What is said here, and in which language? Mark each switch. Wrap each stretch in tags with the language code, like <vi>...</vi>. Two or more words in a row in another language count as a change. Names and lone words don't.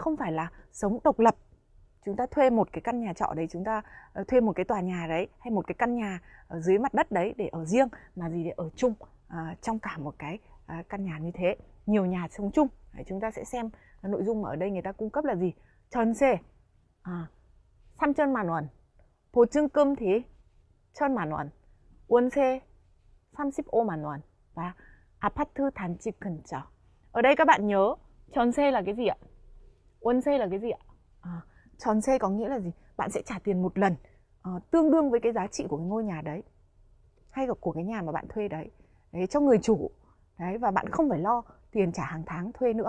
<vi>Không phải là sống độc lập. Chúng ta thuê một cái căn nhà trọ đấy, chúng ta thuê một cái tòa nhà đấy, hay một cái căn nhà ở dưới mặt đất đấy để ở riêng, mà gì để ở chung trong cả một cái căn nhà như thế. Nhiều nhà sống chung. Đấy, chúng ta sẽ xem nội dung ở đây người ta cung cấp là gì.</vi> <ko>전세 3천만 원, 보증금 thì 1,000만 원, 월세 35만 원 và 아파트 단지 근처.</ko> <vi>Ở đây các bạn nhớ 전세 là cái gì ạ? 월세 là cái gì ạ? 전세 có nghĩa là gì? Bạn sẽ trả tiền một lần tương đương với cái giá trị của cái ngôi nhà đấy, hay là của cái nhà mà bạn thuê đấy, cho người chủ. Đấy, và bạn không phải lo tiền trả hàng tháng thuê nữa.</vi>